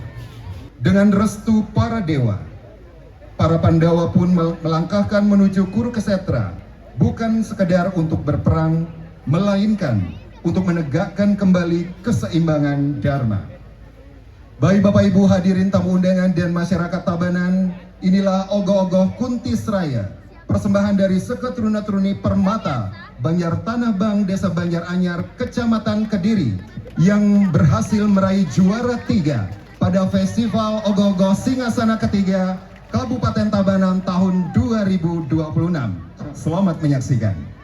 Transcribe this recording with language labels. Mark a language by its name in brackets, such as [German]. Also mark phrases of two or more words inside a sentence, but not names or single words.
[Indonesian] Dengan restu para dewa, para Pandawa pun melangkahkan menuju Kurukshetra, bukan sekedar untuk berperang, melainkan untuk menegakkan kembali keseimbangan Dharma. Baik Bapak Ibu hadirin tamu undangan dan masyarakat Tabanan, inilah Ogoh-Ogoh Kuntisraya, persembahan dari Seketruna-Truni Permata, Banjar Tanah Bang, Desa Banjar Anyar, Kecamatan Kediri, yang berhasil meraih juara 3 pada Festival Ogoh-Ogoh Singasana ketiga Kabupaten Tabanan tahun 2026. Selamat menyaksikan.